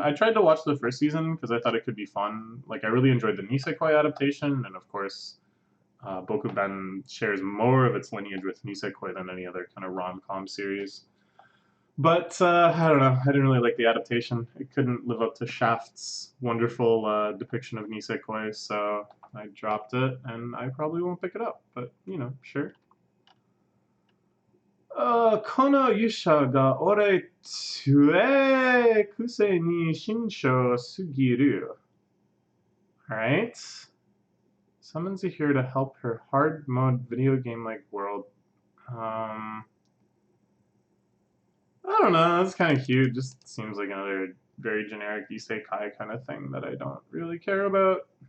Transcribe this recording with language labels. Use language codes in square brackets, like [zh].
[en] I tried to watch the first season because I thought it could be fun. Like, I really enjoyed the Nisekoi adaptation, and of course, Bokuben shares more of its lineage with Nisekoi than any other kind of rom-com series. But I don't know. I didn't really like the adaptation. It couldn't live up to Shaft's wonderful depiction of Nisekoi, so I dropped it, and I probably won't pick it up. But sure. [ja] この勇者が俺強いくせに慎重すぎる. [en] Alright. Summons a hero to help her hard mode video game like world. don't know. That's kind of cute. Just seems like another very generic isekai kind of thing that I don't really care about.